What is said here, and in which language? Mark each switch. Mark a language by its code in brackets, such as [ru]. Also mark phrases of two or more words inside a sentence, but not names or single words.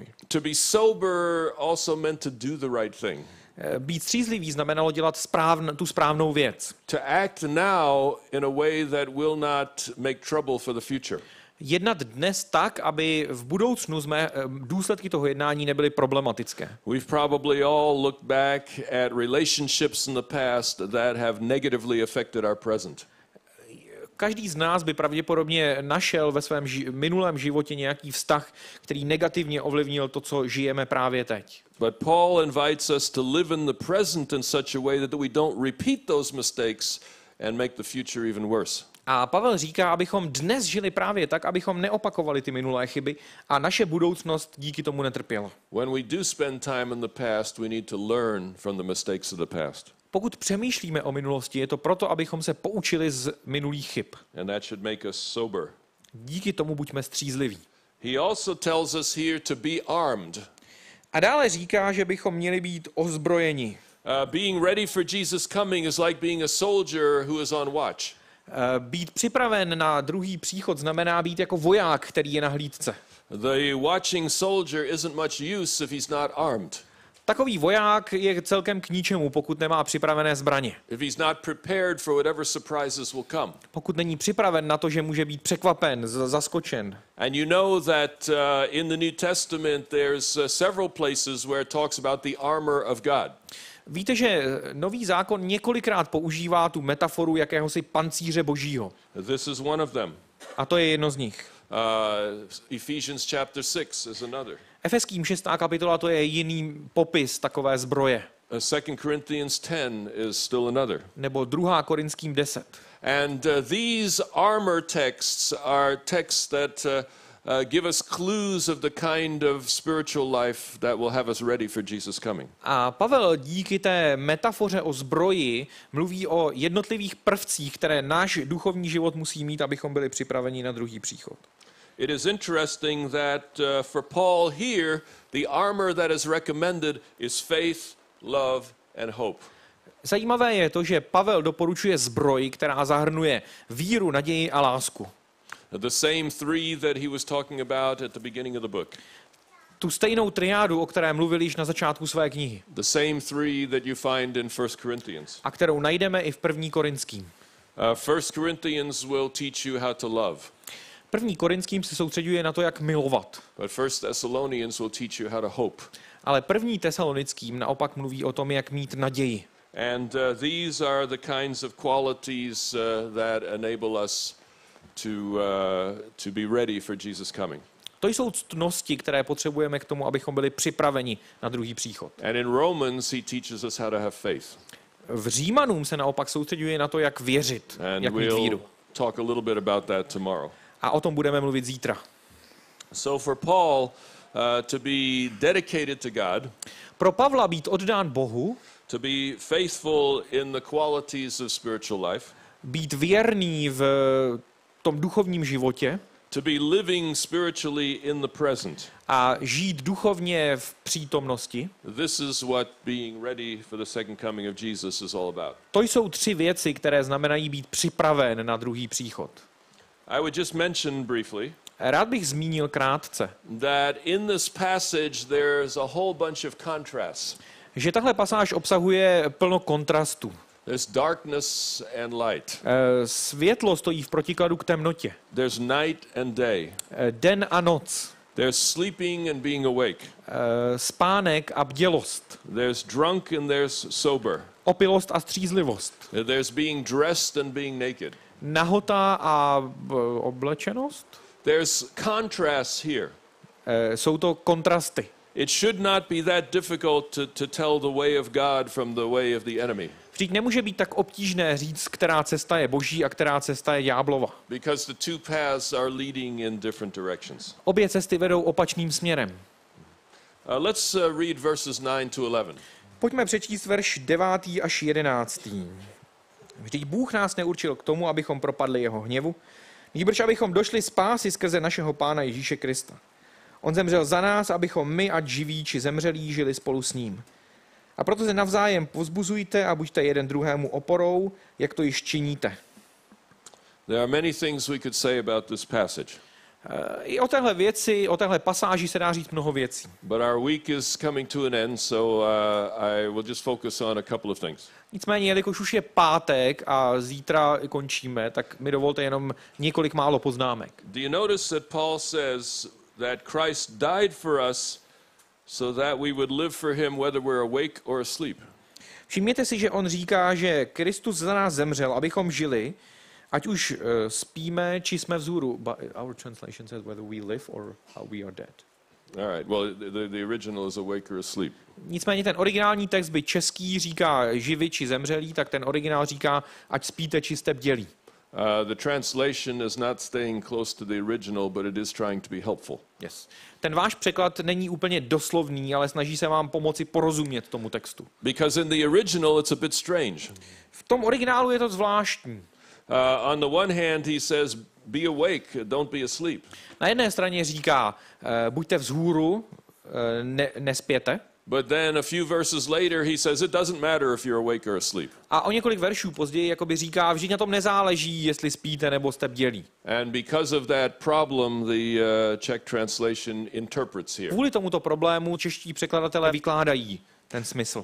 [en] To be sober also meant to do the right thing. [cs] Být střízlivý znamenalo dělat tu správnou věc. [en] To act now in a way that will not make trouble for the future. [cs] Jednat dnes tak, aby v budoucnu důsledky toho jednání nebyly problematické. [en] We've probably all looked back at relationships in the past that have negatively affected our present. [cs] Každý z nás by pravděpodobně našel ve svém minulém životě nějaký vztah, který negativně ovlivnil to, co žijeme právě teď. [en] But Paul invites us to live in the present in such a way that we don't repeat those mistakes and make the future even worse. [cs] A Pavel říká, abychom dnes žili právě tak, abychom neopakovali ty minulé chyby a naše budoucnost díky tomu netrpěla. [en] When we do spend time in the past, we need to learn from the mistakes of the past. [cs] Pokud přemýšlíme o minulosti, je to proto, abychom se poučili z minulých chyb. [en] And that should make us sober. [cs] Díky tomu buďme střízliví. [en] He also tells us here to be armed. [cs] A dále říká, že bychom měli být ozbrojeni. [en] Being ready for Jesus' coming is like being a soldier who is on watch. [cs] Být připraven na druhý příchod znamená být jako voják, který je na hlídce. [en] The watching soldier isn't much use if he's not armed. [cs] Takový voják je celkem k ničemu, pokud nemá připravené zbraně. [en] If he's not prepared for whatever surprises will come. [cs] Pokud není připraven na to, že může být překvapen, zaskočen. [en] And you know that in the New Testament there's several places where it talks about the armor of God. [cs] Víte, že Nový zákon několikrát používá tu metaforu jakéhosi pancíře božího. [en] This is one of them. [cs] A to je jedno z nich. [en] Ephesians chapter 6 is another. [cs] Efeským 6. kapitola, to je jiný popis takové zbroje. [en] 2 Corinthians 10 is still another. [cs] Nebo 2. Korinským 10. [en] And these armor texts are texts that give us clues of the kind of spiritual life that will have us ready for Jesus' coming. [cs] A Pavel díky té metafoře o zbroji mluví o jednotlivých prvcích, které náš duchovní život musí mít, abychom byli připraveni na druhý příchod. [en] It is interesting that for Paul here, the armor that is recommended is faith, love, and hope. [cs] Zajímavé je to, že Pavel doporučuje zbroj, která zahrnuje víru, naději a lásku. [en] The same three that he was talking about at the beginning of the book. [cs] Tu stejnou triádu, o které mluvil již na začátku své knihy. [en] The same three that you find in 1 Corinthians. [cs] A kterou najdeme i v 1. Korinským. [en] 1 Corinthians will teach you how to love. [cs] 1. Korinským se soustředuje na to, jak milovat. [en] But 1 Thessalonians will teach you how to hope. [cs] Ale 1. Tesalonickým naopak mluví o tom, jak mít naději. [en] And these are the kinds of qualities that enable us to be ready for Jesus' coming. [cs] To jsou ctnosti, které potřebujeme k tomu, abychom byli připraveni na druhý příchod. [en] And in Romans he teaches us how to have faith. [cs] V Římanům se naopak soustředuje na to, jak věřit, [en] And [cs] jak mít víru. [en] talk a little bit about that tomorrow. [cs] A o tom budeme mluvit zítra. [en] So for Paul to be dedicated to God, [cs] Pro Pavla být oddán Bohu, [en] to be faithful in the qualities of spiritual life, [cs] být věrný v tom duchovním životě [en] to be living spiritually in the present. [cs] a žít duchovně v přítomnosti, [en] This is what being ready for the second coming of Jesus is all about. [cs] to jsou 3 věci, které znamenají být připraven na druhý příchod. [en] I would just mention briefly [cs] Rád bych zmínil krátce, [en] that in this passage there's a whole bunch of contrasts. [cs] že tahle pasáž obsahuje plno kontrastů. [en] There's darkness and light. [cs] Světlo stojí v protikladu k temnotě. [en] There's night and day. [cs] Den a noc. [en] There's sleeping and being awake. [cs] Spánek a bdělost. [en] There's drunk and there's sober. [cs] Opilost a střízlivost. [en] There's being dressed and being naked. [cs] Nahota a oblečenost. [en] There's contrasts here. [cs] Jsou to kontrasty. [en] It should not be that difficult to tell the way of God from the way of the enemy. [cs] Vždyť nemůže být tak obtížné říct, která cesta je boží a která cesta je ďáblova. [en] Because the two paths are leading in different directions. [cs] Obě cesty vedou opačným směrem. [en] Let's read verses 9 to 11. [cs] Pojďme přečíst verš 9. až 11. Vždyť Bůh nás neurčil k tomu, abychom propadli jeho hněvu, nýbrž abychom došli spásy skrze našeho Pána Ježíše Krista. On zemřel za nás, abychom my, ať živí či zemřelí, žili spolu s ním. A proto se navzájem povzbuzujte a buďte jeden druhému oporou, jak to již činíte. [en] There are many things we could say about this passage. [cs] I o téhle věci, o téhle pasáži se dá říct mnoho věcí. [en] But our week is coming to an end, so I will just focus on a couple of things. [cs] Nicméně, jelikož už je pátek a zítra končíme, tak mi dovolte jenom několik málo poznámek. [en] Do you notice that Paul says that Christ died for us so that we would live for him whether we're awake or asleep? [cs] Všimněte si, že on říká, že Kristus za nás zemřel, abychom žili, ať už spíme, či jsme vzhůru. [en] Our translation says whether we live or how we are dead. All right, well, the original is awake or asleep. [cs] Nicméně ten originální text by český říká živi či zemřelí, tak ten originál říká, ať spíte, či jste bdělí. [en] The translation is not staying close to the original, but it is trying to be helpful. Yes. [cs] Ten váš překlad není úplně doslovný, ale snaží se vám pomoci porozumět tomu textu. [en] Because in the original it's a bit strange. [cs] V tom originálu je to zvláštní. [en] On the one hand, he says, be awake, don't be asleep. [cs] Na jedné straně říká, buďte vzhůru, nespěte. [en] But then a few verses later, he says, it doesn't matter if you're awake or asleep. [cs] A o několik veršů později jakoby říká, vždyť na tom nezáleží, jestli spíte nebo jste bdělí. [en] And because of that problem, the Czech translation interprets here. [cs] Kvůli tomuto problému čeští překladatelé vykládají ten smysl.